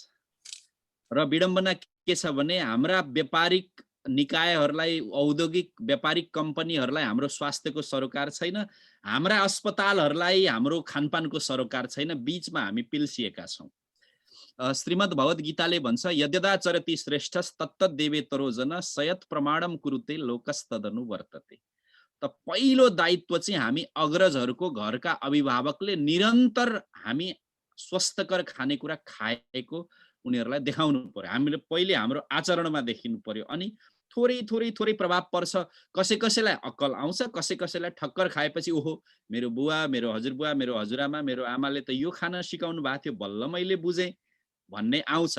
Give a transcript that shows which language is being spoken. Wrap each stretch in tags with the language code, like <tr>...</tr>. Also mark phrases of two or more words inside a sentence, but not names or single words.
<ne>हेर्नुहोस्, र विडम्बना के छ भने हाम्रा व्यापारिक निकायहरूलाई औद्योगिक व्यापारिक कम्पनीहरूलाई हाम्रो स्वास्थ्यको सरोकार छैन, हाम्रा अस्पतालहरूलाई हाम्रो खानपानको सरोकार छैन, बीचमा हामी पिल्सिएका छौँ। श्रीमद् भगवत गीताले भन्छ</ne> <sa>यद्यदा चरति श्रेष्ठस् तत्तद्देवेतरो जन सयत् प्रमाणम कुरुते लोकस्तदनु वर्तते।</sa> <ne>त पहिलो दायित्व चाहिँ हामी अग्रजहरूको घरका अभिभावकले निरन्तर हामी स्वस्थकर खानेकुरा खाएको उनीहरूलाई देखाउनु पर्यो। हामीले पहिले हाम्रो आचरणमा देखिनु पर्यो, अनि थोरै थोरै थोरै प्रभाव पर्छ। कसैलाई अक्कल आउँछ, कसैलाई ठक्कर खाएपछि ओहो मेरो बुवा, मेरो हजुरबुवा, मेरो हजुरआमा, मेरो आमाले त यो खाना सिकाउनु भएको थियो, बल्ल मैले बुझेँ भन्ने आउँछ।</ne>